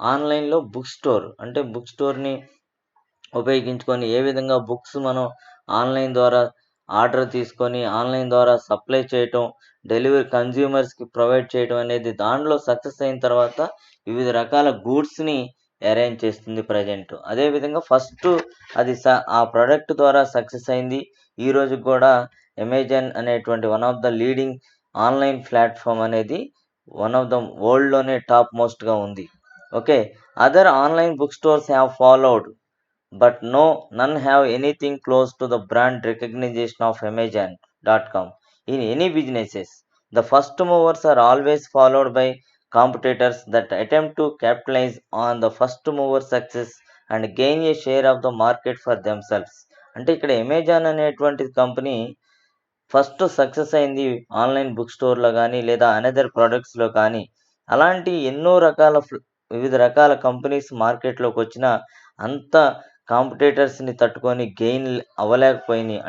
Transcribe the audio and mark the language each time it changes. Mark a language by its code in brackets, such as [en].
[te] ఆన్‌లైన్‌లో book store. అంటే book స్టోర్‌ని ఉపయోగించుకొని ఏ విధంగా బుక్స్ మనం ఆన్‌లైన్ ద్వారా ఆర్డర్ తీసుకొని, ఆన్‌లైన్ ద్వారా సప్లై చేయటం, డెలివరీ కన్జ్యూమర్స్‌కి ప్రొవైడ్ చేయడం అనేది దాంట్లో సక్సెస్ అయిన తర్వాత వివిధ రకాల గూడ్స్‌ని అరేంజ్ చేస్తుంది ప్రెజెంట్. అదేవిధంగా ఫస్టు అది ఆ ప్రొడక్ట్ ద్వారా సక్సెస్ అయింది. ఈ రోజుకి గూడా అమెజాన్ అనేటువంటి [en] one of the leading online platform [te] అనేది వన్ ఆఫ్ ద వరల్డ్‌లోనే టాప్ మోస్ట్‌గా ఉంది. [en] Okay. Other online book stores have followed. But no, none have anything close to the brand recognition of Amazon.com. In any businesses, the first movers are always followed by competitors that attempt to capitalize on the first mover success and gain a share of the market for themselves. [te] అంటే ఇక్కడ Amazon అనేటువంటి company first success అయింది online book స్టోర్‌లో గానీ, లేదా another ప్రొడక్ట్స్‌లో కానీ, అలాంటి ఎన్నో రకాల వివిధ రకాల కంపెనీస్ మార్కెట్‌లోకొచ్చినా, అంత కాంపిటీటర్స్‌ని తట్టుకొని గెయిన్ అవ్వలేకపోయినియి.